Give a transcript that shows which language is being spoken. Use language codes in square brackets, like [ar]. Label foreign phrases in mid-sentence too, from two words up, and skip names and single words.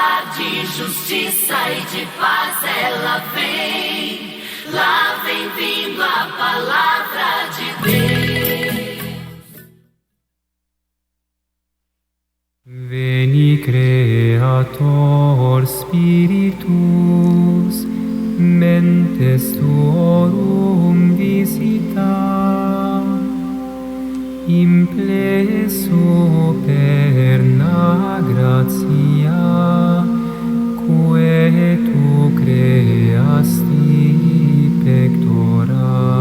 [pt] de justiça e de paz ela vem. Lá vem vindo a palavra de Deus. [la] Veni Creator Spiritus, mentes tuorum visita, impleso perna gratia, quae tu creasti pectora.